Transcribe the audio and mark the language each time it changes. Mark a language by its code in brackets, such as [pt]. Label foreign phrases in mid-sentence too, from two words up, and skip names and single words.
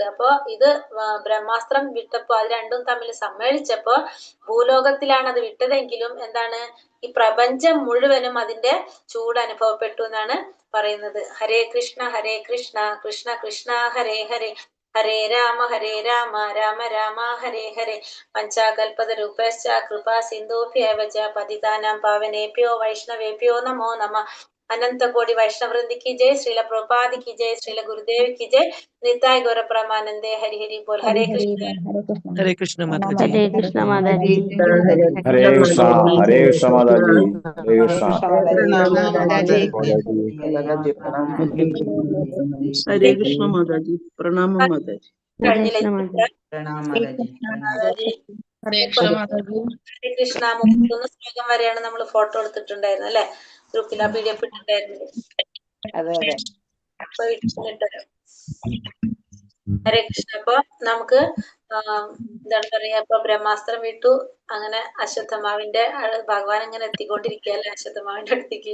[ml] അപ്പോ ഇത് ബ്രഹ്മാസ്ത്രം വിട്ടപ്പോ അത് രണ്ടും തമ്മിൽ സമ്മേളിച്ചപ്പോ ഭൂലോകത്തിലാണ് അത് വിട്ടതെങ്കിലും എന്താണ്, ഈ പ്രപഞ്ചം മുഴുവനും അതിന്റെ ചൂട് അനുഭവപ്പെട്ടു എന്നാണ് പറയുന്നത്. [sa] ഹരേ കൃഷ്ണ കൃഷ്ണ കൃഷ്ണ ഹരേ ഹരേ, ഹരേ രാമ രാമ രാമ ഹരേ ഹരേ, പഞ്ചാകൽപതരൂപശ്ച കൃപാ സിന്ധൂഭ്യവ ച പതിതാനാം പാവനേഭ്യോ വൈഷ്ണവേഭ്യോ നമോ നമഃ. [hi] अनंत कोटि वैष्णव वृंद की जय, श्रील प्रभुपाद की जय, श्रील गुरुदेव की जय, निताय गौर परमानंदे, हरि हरि बोल। हरे कृष्ण हरे कृष्ण माता जी। हरे कृष्ण माता जी। हरे कृष्णा माता जी। हरे कृष्णा മാതാജി. हरे कृष्ण माता जी। प्रणाम माता जी। हरे कृष्ण माता जी। [ml] ഹരേ കൃഷ്ണ മാതാജി. ഹരേ കൃഷ്ണ. 31 ശ്ലോകം വരെയാണ് നമ്മൾ ഫോട്ടോ എടുത്തിട്ടുണ്ടായിരുന്നത് അല്ലെ, ഗ്രൂപ്പിൽ ആ PDF ഇട്ടിട്ടുണ്ടായിരുന്നത്. അതെ അതെ. അപ്പൊ ഇട്ടിട്ടുണ്ടല്ലോ. ഹരേ കൃഷ്ണ. അപ്പൊ നമുക്ക് എന്താണ് പറയാ, ഇപ്പൊ ബ്രഹ്മാസ്ത്രം വിട്ടു, അങ്ങനെ അശ്വത്ഥമാവിന്റെ ഭഗവാൻ ഇങ്ങനെ എത്തിക്കൊണ്ടിരിക്കുക അല്ലെ അശ്വത്ഥമാവിന്റെ അടുത്തേക്ക്.